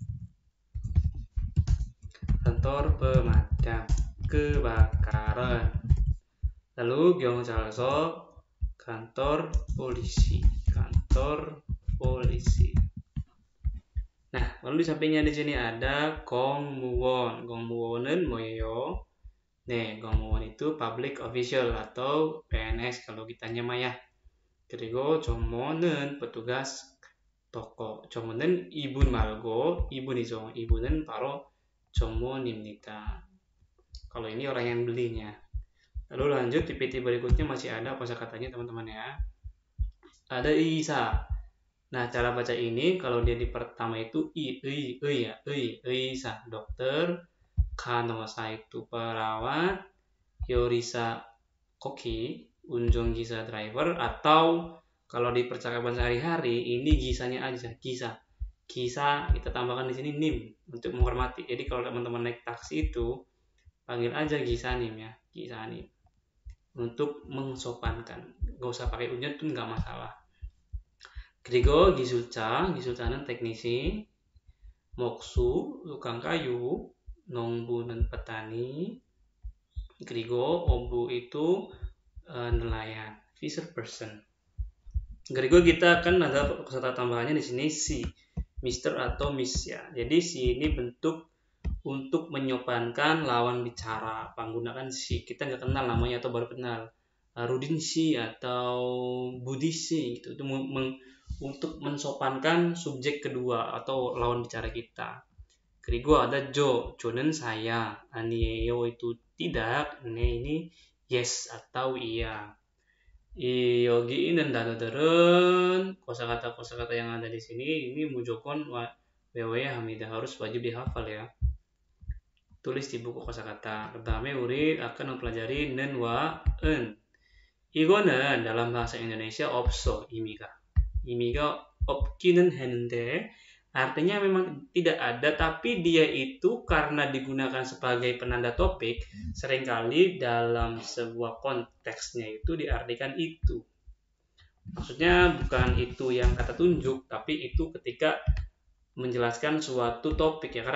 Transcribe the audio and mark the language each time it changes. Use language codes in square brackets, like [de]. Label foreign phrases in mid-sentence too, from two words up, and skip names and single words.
[id] Kantor pemadam kebakaran. Lalu 경찰서, kantor polisi, kantor polisi. Nah, lalu di sampingnya di sini ada 공무원. [ko] 공무원은 뭐예요? [id] 네, 공무원 itu [en] public official [id] atau PNS kalau kitanya mah ya. [ko] 그리고 조모는 [id] petugas toko. [ko] 조모는 이분 말고 이분이죠. 이분은 바로 조모입니다. [id] Kalau ini orang yang belinya. Lalu lanjut di PPT berikutnya masih ada kosakatanya teman-teman ya. Ada isa. Nah, cara baca ini kalau dia di pertama itu isa dokter, kanwasa itu perawat, yorisa koki, unjonggisa driver, atau kalau di percakapan sehari-hari ini gisanya aja, gisa. Gisa kita tambahkan di sini nim untuk menghormati. Jadi kalau teman-teman naik taksi itu panggil aja gisanim ya, gisanim. Untuk mengsopankan. Gak usah pakai unjun pun nggak masalah. [ko] 그리고 기술자, 기술자는 teknisi, 목수, [id] tukang kayu, [ko] 농부는 petani, 그리고 어부 [id] itu nelayan, [en] fisher person. [id] 그리고 kita akan ada kata tambahannya di sini si, Mr. atau Miss ya. Jadi si ini bentuk untuk menyopankan lawan bicara, menggunakan si. Kita nggak kenal namanya atau baru kenal. Rudin si atau Budi si gitu. Itu untuk mensopankan subjek kedua atau lawan bicara kita. 그리고 ada Jo는 saya, 아니에요 itu tidak, ini yes atau iya. [ko] 여기 있는 단어들은 [id] kosakata yang ada di sini ini [ko] 무조건 외워야 합니다. [id] Harus wajib dihafal ya. Tulis di buku kosakata. Pertama 우리 akan mempelajari 는, wa, 은. 이거는 dalam bahasa Indonesia [ko] 없어 의미가 없기는 했는데 [id] artinya memang tidak ada, tapi dia itu karena digunakan sebagai penanda topik seringkali dalam sebuah konteksnya itu diartikan itu. Maksudnya bukan itu yang kata tunjuk, tapi itu ketika menjelaskan suatu topik ya.